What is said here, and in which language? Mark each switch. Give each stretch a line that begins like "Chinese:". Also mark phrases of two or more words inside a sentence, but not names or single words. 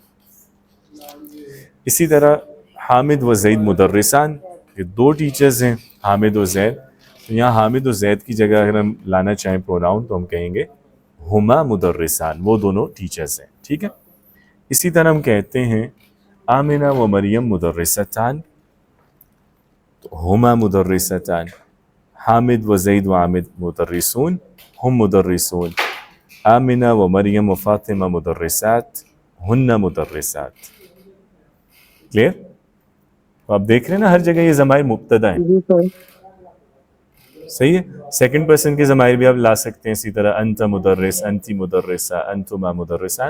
Urdu: اسی طرح
Arabic: حامد و زید مدرسان،
Urdu: یہ دو ٹیچرز ہیں حامد و زید، تو یہاں حامد و زید کی جگہ اگر ہم لانا چاہیں پروناؤن تو ہم کہیں گے
Arabic: ہما مدرسان،
Urdu: وہ دونوں ٹیچرز ہیں. ٹھیک ہے. اسی طرح ہم کہتے ہیں
Arabic: آمینہ و مریم مدرستان،
Urdu: تو
Arabic: ہما مدرستان. حامد و زید و عامد مدرسون، ہم مدرسون. آمینہ و مریم و فاطمہ مدرسات، ہن مدرسات.
Urdu: کلیئر؟ تو آپ دیکھ رہے ہیں نا ہر جگہ یہ ضمائر مبتدا ہیں. جی سر. صحیح ہے.
English: second person
Urdu: کے ضمائر بھی آپ لا سکتے ہیں اسی طرح،
Arabic: انت مدرس، انتی مدرسہ، انتما مدرسان.